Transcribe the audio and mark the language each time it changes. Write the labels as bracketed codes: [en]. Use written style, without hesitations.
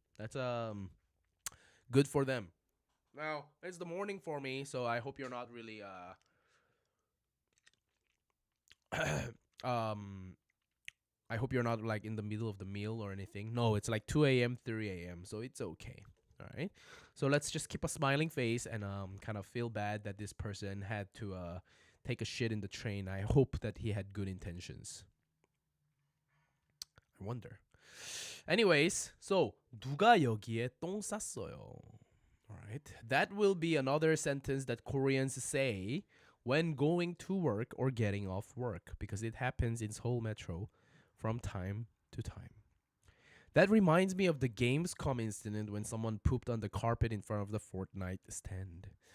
[en] That's good for them. Now, it's the morning for me, so I hope you're not really I hope you're not like in the middle of the meal or anything. No, it's like 2 a.m., 3 a.m., so it's okay. All right. So let's just keep a smiling face and kind of feel bad that this person had to take a shit in the train. I hope that he had good intentions. I wonder. Anyways, so [ko] 누가 여기에 똥 쌌어요? [en] Alright. That will be another sentence that Koreans say when going to work or getting off work because it happens in Seoul Metro from time to time. That reminds me of the Gamescom incident when someone pooped on the carpet in front of the Fortnite stand.